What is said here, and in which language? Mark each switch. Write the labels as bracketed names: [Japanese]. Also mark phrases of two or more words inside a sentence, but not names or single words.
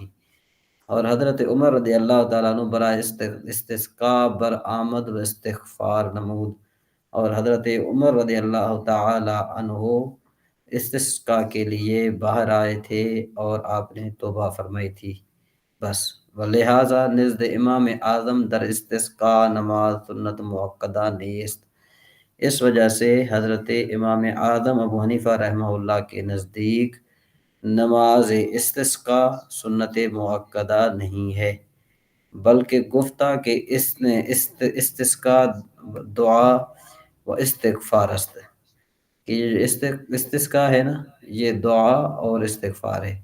[Urdu] اور حضرت عمر رضی اللہ تعالیٰ عنہ [Persian] برائے استسقاء برآمد و استغفار نمود، [Urdu] اور حضرت عمر رضی اللہ تعالیٰ عنہ استسقاء کے لیے باہر آئے تھے اور آپ نے توبہ فرمائی تھی بس۔ [Persian] ولہذا نزد امام اعظم در استسقاء نماز سنت مؤکدہ نیست، [Urdu] اس وجہ سے حضرت امام اعظم ابو حنیفہ رحمہ اللہ کے نزدیک نماز استسقاء سنت مؤکدہ نہیں ہے، [Persian] بلکہ گفتہ کہ [Urdu] اس نے [Persian] استسقاء دعا و استغفار است، [Urdu] کہ یہ استسقاء ہے نا یہ دعا اور استغفار ہے۔